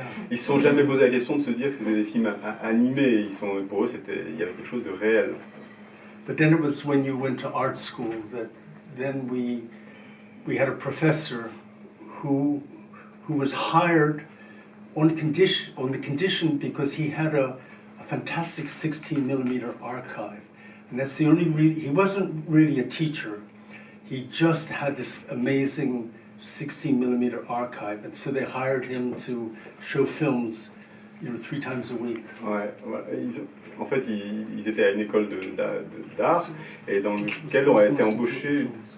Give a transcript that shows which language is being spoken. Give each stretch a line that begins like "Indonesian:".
French: Ils se sont jamais posé la question de se dire que c'était des films animés. Pour eux, il y avait quelque chose de réel.
English: But then it was when you went to art school that then we had a professor who was hired on the condition because he had a fantastic 16mm archive, and that's the only he wasn't really a teacher. He just had this amazing 16mm archive, and so they hired him to show films, 3 times a week.
French: Ouais, en fait, ils étaient à une école d'art et dans laquelle on a été embauché.